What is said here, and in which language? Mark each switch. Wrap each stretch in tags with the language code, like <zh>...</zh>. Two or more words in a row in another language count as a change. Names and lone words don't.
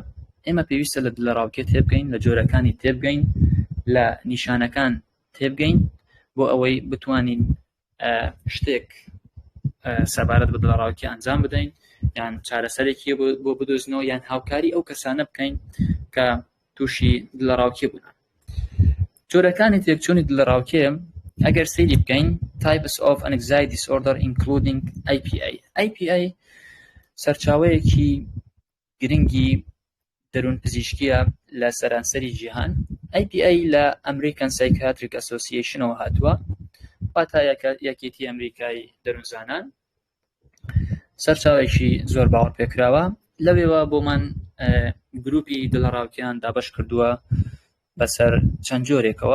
<ckb>ئێمە پێویستە لە دڵەڕاوکێ تێبگەین، لە جۆرەکانی تێبگەین، لە نیشانەکان تێبگەین بۆ ئەوەی بتوانین شتێک سەبارەت بە دڵەڕاوکێ ئەنجام بدەین یان چارەسەرێکی بۆ بدۆزنەوە یان هاوکاری ئەو کەسانە بکەین کە تووشی دڵەڕاوکێ بوون. جۆرەکانی تێکچوونی دڵەڕاوکێ ئەگەر سەیری بکەین</ckb> <en>types of anxiety disorder including</en> <ckb>IPA. IPA سەرچاوەیەکی گرنگی دەروون پزیشکیە لە سەرانسەری جیهان. IPA لە American Psychiatric Association ەوە هاتووە، واتە یەکێتی ئەمریکای دەروونزانان. سەرچاوێکی زۆر باوەڕ پێکراوە. لەوێوە بۆمان گروپی دڵەڕاوکیان دابەش کردووە بەسەر چەند جۆرێکەوە.</ckb>